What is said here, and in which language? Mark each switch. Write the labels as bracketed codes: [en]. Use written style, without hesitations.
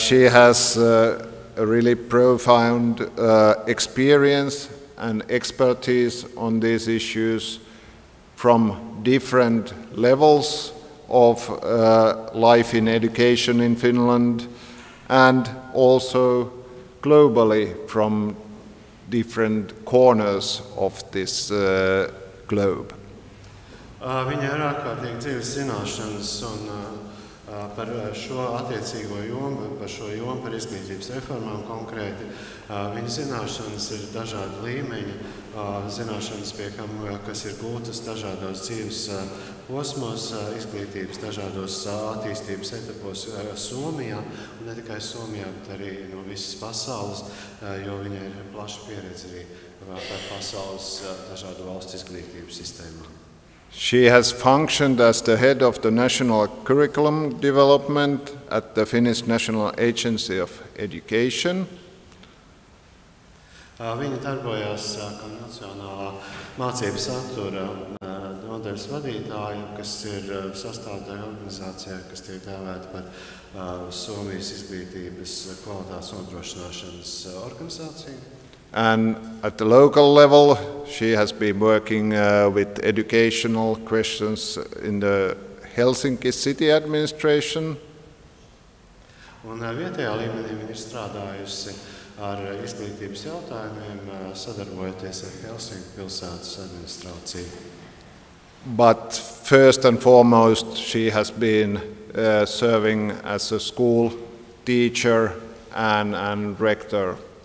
[en] has a really profound experience and expertise on these issues from different levels of life in education in Finland and also globally from different corners of this globe. [lv] Viņa ir ārkārtīgi dziļas zināšanas par šo attiecīgo jomu, par izglītības reformām konkrēti. Viņa zināšanas ir dažādi līmeņi, zināšanas, kas ir gūtas dažādos dzīves posmos, izglītības dažādos attīstības etapos Somijā, un ne tikai Somijā, bet arī no visas pasaules, jo viņa ir plaša pieredze arī par pasaules dažādu valstu izglītības sistēmām. [en] She has functioned as the head of the national curriculum development at the Finnish National Agency of Education. [lv] Viņi darbojās kā nacionālā mācību satura nodaļas vadītāja, kas ir sastāvdaļa organizācijā, kas tiek dēvēta par Somijas izglītības kvalitātes nodrošināšanas organizāciju. [en] And at the local level, she has been working with educational questions in the Helsinki city administration. [lv] Un vietējā līmenī viņa ir strādājusi ar izglītības jautājumiem, sadarbojoties ar Helsinku pilsētas administrāciju. [en] But first and foremost, she has been serving as a school teacher and rector.